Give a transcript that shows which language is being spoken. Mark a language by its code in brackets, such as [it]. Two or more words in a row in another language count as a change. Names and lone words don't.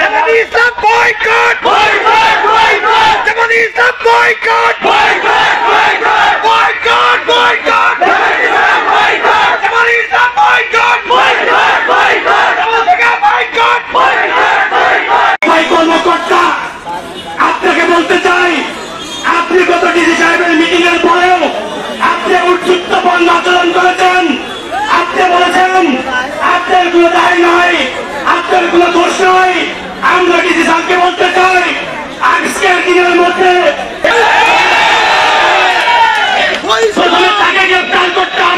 [en] Islam boycott! Boycott! Boycott! Jamaat Islam boycott! Boycott! Boycott! Boycott! Boycott! Boycott! Jamaat Islam boycott! Boycott! Boycott! Boycott! Boycott! Boycott! [bn] ভাই কর্মকর্তা, আপনাকে বলতে চাই, আপনি গত ডিসি সাহেবের মিটিং এর পরেও আপনি উচ্চত্বপূর্ণ আচরণ করেছেন। আপনি বলেছেন আপনার কোনো দায় নয়, আপনার কোনো দোষ নয়। আমরা ডিসি সাহেবকে বলতে চাই, আজকের দিনের মধ্যে তাকে গ্রেফতার করতে হবে।